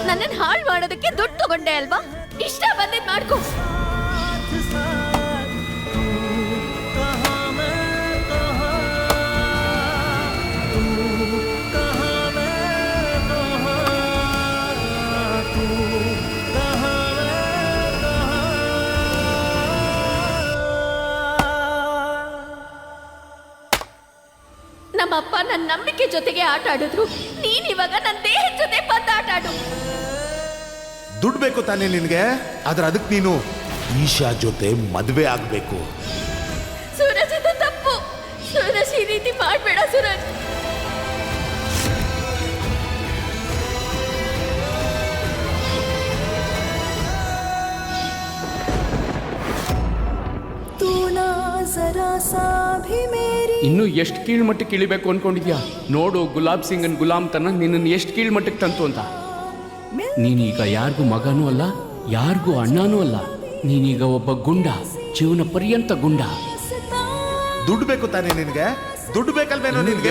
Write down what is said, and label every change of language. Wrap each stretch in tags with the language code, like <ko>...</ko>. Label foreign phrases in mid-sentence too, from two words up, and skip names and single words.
<kn>ನನ್ನನ್ನು ಹಾಳು ಮಾಡೋದಕ್ಕೆ ದುಡ್ಡು ತಗೊಂಡೆ ಅಲ್ವಾ? ಇಷ್ಟ ಬಂದಿದ್ ಮಾಡ್ಕೊ.</kn> <hi>साथ साथ तू कहाँ मैं कहाँ, तू कहाँ मैं कहाँ, तू कहाँ मैं कहाँ.</hi> <kn>ನಮ್ಮಪ್ಪ ನನ್ನ ನಂಬಿಕೆ ಜೊತೆಗೆ ಆಟ ಆಡಿದ್ರು. ನೀನ್ ಇವಾಗ ನನ್ನ ದೇಹದ ಜೊತೆ ಬಂದು ಆಟ ಆಡು. ದುಡ್ಡು ಬೇಕು ತಾನೇ ನಿನ್ಗೆ? ಆದ್ರೆ ಅದಕ್ಕೆ ನೀನು ಈಶಾ ಜೊತೆ ಮದ್ವೆ ಆಗ್ಬೇಕು. ಸೂರಜ್, ಇದು ತಪ್ಪು. ಸೂರಜ್, ಈ ರೀತಿ ಮಾಡ್ಬೇಡ ಸೂರಜ್.</kn> <hi>तू ना जरा सा भी मेरी.</hi> <kn>ಇನ್ನು ಎಷ್ಟು ಕೀಳ್ಮಟ್ಟಕ್ಕೆ ಇಳಿಬೇಕು ಅನ್ಕೊಂಡಿದ್ಯಾ? ನೋಡು, ಗುಲಾಬ್ ಸಿಂಗನ್ ಗುಲಾಮ್ತನ ನಿನ್ನನ್ನು ಎಷ್ಟು ಕೀಳ್ಮಟ್ಟಕ್ಕೆ ತಂತು ಅಂತ. ನೀನೀಗ ಯಾರಿಗೂ ಮಗನೂ ಅಲ್ಲ, ಯಾರಿಗೂ ಅಣ್ಣನೂ ಅಲ್ಲ. ನೀನೀಗ ಒಬ್ಬ ಗುಂಡ, ಜೀವನ ಪರ್ಯಂತ ಗುಂಡ. ದುಡ್ಡು ಬೇಕು ತಾನೇ ನಿನ್ಗೆ? ದುಡ್ಡು ಬೇಕಲ್ವೇನೋ ನಿನ್ಗೆ?</kn>